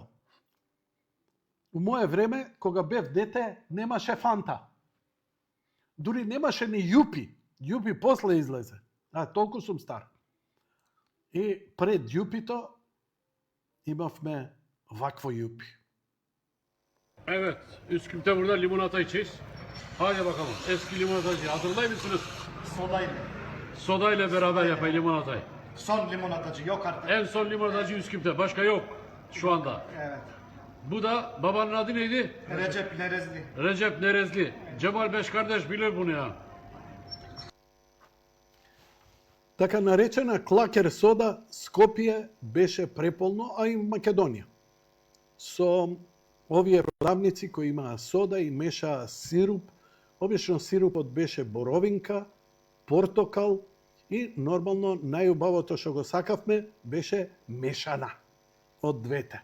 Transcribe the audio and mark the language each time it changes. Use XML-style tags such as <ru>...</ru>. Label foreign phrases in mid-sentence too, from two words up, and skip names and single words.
<mk>У мое време, кога бев дете, немаше фанта. Дури немаше ни јупи. Јупи после излезе. Толку сум стар. И пред јупито имавме вакво јупи.</mk> <tr>Evet, Üsküp'te burada limonata içeceğiz. Hadi bakalım, eski limonatacı. Hazırlayır mısınız? Sodayla. Soda ile beraber yapayım limonatayı. Son limonatacı yok artık. En son limonatacı Üsküp'te, başka yok şu anda. Evet. Bu da babanın adı neydi? Recep Nerezli. Recep Nerezli. Cemal Beş kardeş bilir bunu ya.</tr> <mk>Така наречена клакер сода, Скопје беше преполно, а и Македонија. Со овие продавници кои имаа сода и мешаа сируп, обично сирупот беше боровинка, портокал и нормално најубавото што го сакавме беше мешана од двете.</mk>